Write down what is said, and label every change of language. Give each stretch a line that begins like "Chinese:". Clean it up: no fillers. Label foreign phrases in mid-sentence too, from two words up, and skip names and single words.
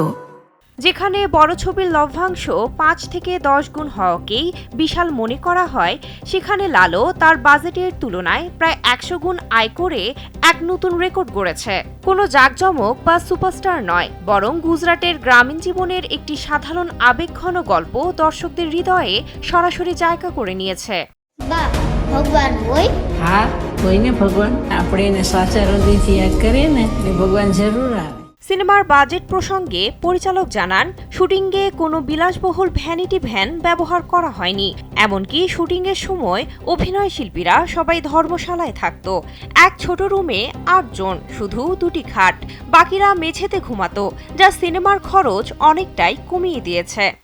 Bangla: যেখানে বড় ছবির লভ্যাংশ 5 থেকে 10 গুণ হওয়াকেই বিশাল মনে করা হয়, সেখানে লালো তার বাজেটের তুলনায় প্রায় 100 গুণ আয় করে এক নতুন রেকর্ড গড়েছে। কোনো জাঁকজমক বা সুপারস্টার নয়, বরং গুজরাটের গ্রামীণ জীবনের একটি সাধারণ আবেগঘন গল্প দর্শকদের হৃদয়ে সরাসরি জায়গা করে নিয়েছে।
Gujarati: ભગવાન હોય? હા, હોય ને ભગવાન. આપણે એને સાચા હૃદયથી યાદ કરીએ ને એટલે ભગવાન જરૂર આવે।
Bangla: সিনেমার বাজেট প্রসঙ্গে পরিচালক জানান, শুটিংয়ে কোনো বিলাসবহুল
English: vanity van
Bangla: ব্যবহার করা হয়নি। এমনকি শুটিংয়ের সময় অভিনয় শিল্পীরা সবাই ধর্মশালায় থাকত। এক ছোট রুমে 8 জন, শুধু 2টি খাট, বাকিরা মেঝেতে ঘুমাতো, যা সিনেমার খরচ অনেকটাই কমিয়ে দিয়েছে।